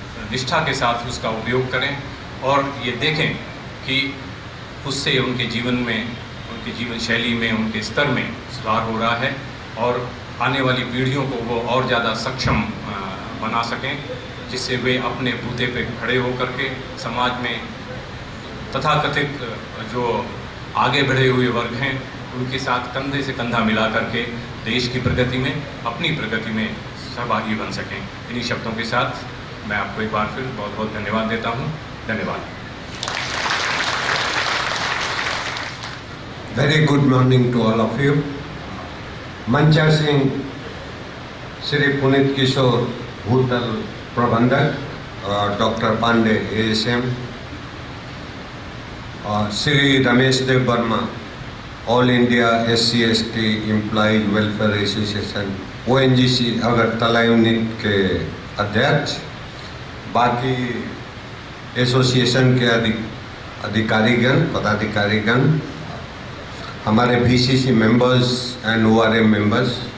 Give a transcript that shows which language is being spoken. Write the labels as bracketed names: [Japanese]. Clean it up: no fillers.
[Hindi] निष्ठा के साथ उसका उपयोग करें और ये देखें कि उससे उनके जीवन में, उनकी जीवन शैली में, उनके स्तर में सुधार हो रहा है और आने वाली पीढ़ियों को वो और ज़्यादा सक्षम बना सकें, जिससे वे अपने बूते पे खड़े होकर के समाज में तथाकथित जो आगे बढ़े हुए वर्ग हैं उनके साथ कंधे से कंधा मिला करके देश की प्रगति में, अपनी प्रगति में सहभागी बन सकें। इन्हीं शब्दों के साथ मैं आपको एक बार फिर बहुत बहुत धन्यवाद देता हूँ। धन्यवाद। [English] Very good morning to all of you. [Hindi] मंचा Singh, Shri Puneet किशोर भूतल प्रबंधक, डॉक्टर पांडे ASM, और श्री रमेश देव Verma, all India SC/ST employ welfare association ONGC Agartala unit के अध्यक्ष, बाकी एसोसिएशन के अधिकारीगण, पदाधिकारीगण, हमारे VCC members and ORM members,